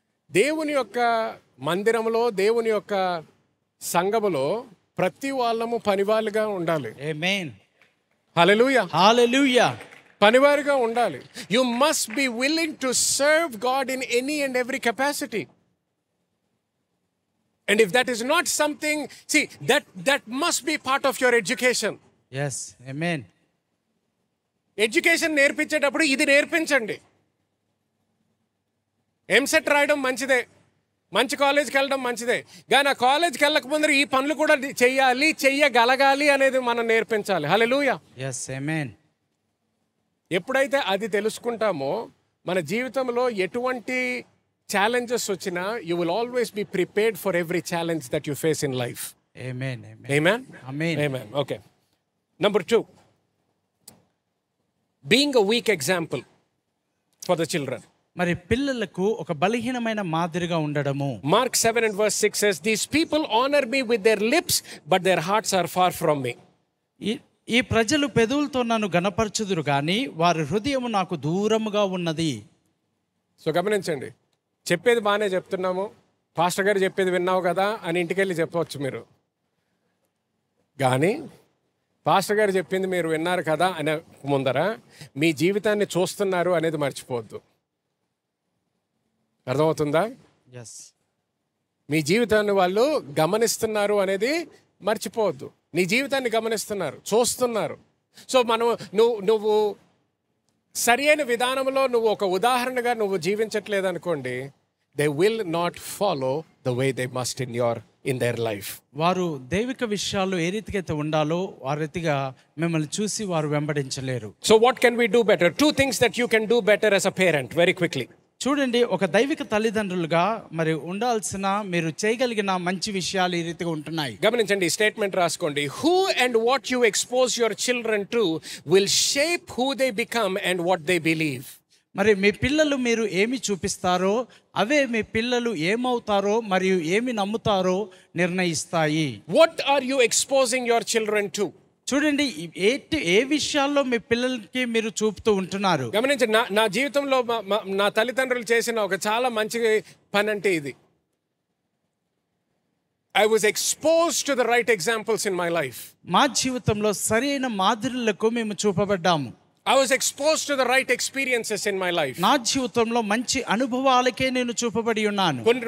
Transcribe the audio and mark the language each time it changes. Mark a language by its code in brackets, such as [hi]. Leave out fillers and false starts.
[te] దేవుని యొక్క మందిరంలో, దేవుని యొక్క సంఘములో ప్రతి వాళ్ళము పనివాళ్ళుగా ఉండాలి. ఆమేన్. హల్లెలూయా, హల్లెలూయా. పనివారిగా ఉండాలి. [en] You must be willing to serve God in any and every capacity. And if that is not something, see, that must be part of your education. Yes, amen. [te] Education నేర్పించేటప్పుడు ఇది నేర్పించండి. ఎంసెట్ రాయడం మంచిదే, మంచి కాలేజ్కి వెళ్ళడం మంచిదే, కానీ ఆ కాలేజ్కి వెళ్ళకముందు ఈ పనులు కూడా చెయ్యగలగాలి అనేది మనం నేర్పించాలి. హల్లెలూయా. [en] Yes, amen. [te] ఎప్పుడైతే అది తెలుసుకుంటామో మన జీవితంలో ఎటువంటి ఛాలెంజెస్ వచ్చినా [en] You will always be prepared for every challenge that you face in life. [te] Amen. Amen. Amen. Amen. Okay. [en] Number 2, being a weak example for the children. [te] మరి పిల్లలకు ఒక బలహీనమైన మాదిరిగా ఉండడము. [en] Mark 7:6 says, "These people honor me with their lips, but their hearts are far from me." [te] ఈ ప్రజలు పెదవులతో నన్ను గణపరచుదురు కానీ వారి హృదయము నాకు దూరముగా ఉన్నది. సో గమనించండి, చెప్పేది బాగానే చెప్తున్నాము, పాస్టర్ గారు చెప్పేది విన్నావు కదా అని ఇంటికి వెళ్ళి చెప్పవచ్చు మీరు. కానీ పాస్టర్ గారు చెప్పింది మీరు విన్నారు కదా అనే ముందర మీ జీవితాన్ని చూస్తున్నారు అనేది మర్చిపోవద్దు. అర్థమవుతుందా? [en] Yes. [te] మీ జీవితాన్ని వాళ్ళు గమనిస్తున్నారు అనేది మర్చిపోవద్దు. నీ జీవితాన్ని గమనిస్తున్నారు, చూస్తున్నారు. సో నువ్వు సరి అయిన విధానంలో నువ్వు ఒక ఉదాహరణగా నువ్వు జీవించట్లేదు అనుకోండి, [en] They will not follow the way they must in their life. [te] వారు దైవిక విషయాల్లో ఏ రీతిగా అయితే ఉండాలో ఆ రీతిగా మిమ్మల్ని చూసి వారు వెంబడించలేరు. [en] So what can we do better? 2 things that you can do better as a parent very quickly. [te] చూడండి, ఒక దైవిక తల్లిదండ్రులుగా మరి ఉండాల్సిన మీరు చేయగలిగిన మంచి విషయాలు ఈ రీతిగా ఉంటున్నాయి. గమనించండి, స్టేట్మెంట్ రాసుకోండి. [en] Who and what you expose your children to will shape who they become and what they believe. [te] మరి మీ పిల్లలు మీరు ఏమి చూపిస్తారో అవే మీ పిల్లలు ఏమవుతారో మరియు ఏమి నమ్ముతారో నిర్ణయిస్తాయి. [en] What are you exposing your children to? [te] చూడండి, ఏ విషయాల్లో మీ పిల్లలకి మీరు చూపుతూ ఉంటున్నారు? గమనించండి, నా జీవితంలో నా తల్లిదండ్రులు చేసిన ఒక చాలా మంచి పని అంటే ఇది. [en] I was exposed to the right examples in my life. [te] మా జీవితంలో సరైన మాదిరులకు మేము చూపబడ్డాము. [en] I was exposed to the right experiences in my life. [te] నా జీవితంలో మంచి అనుభవాలకే నేను చూపబడి ఉన్నాను.